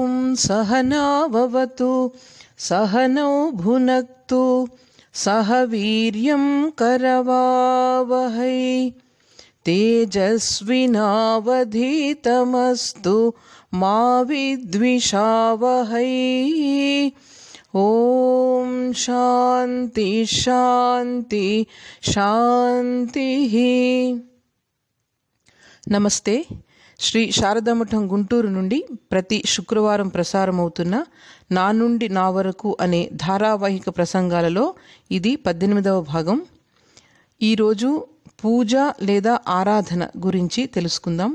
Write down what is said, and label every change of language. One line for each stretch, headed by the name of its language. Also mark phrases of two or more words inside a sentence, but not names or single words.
Sanskrit: सहनाववतु सहनौ भुनक्तु सह वीर्यं करवावहै तेजस्विनावधीतमस्तु मा विद्विषावहै। ओम शांति शांति शांति।
Telugu: నమస్తే. శ్రీ శారదామఠం గుంటూరు నుండి ప్రతి శుక్రవారం ప్రసారమవుతున్న నా నుండి నా వరకు అనే ధారావాహిక ప్రసంగాలలో ఇది 18వ భాగం. ఈరోజు పూజ లేదా ఆరాధన గురించి తెలుసుకుందాం.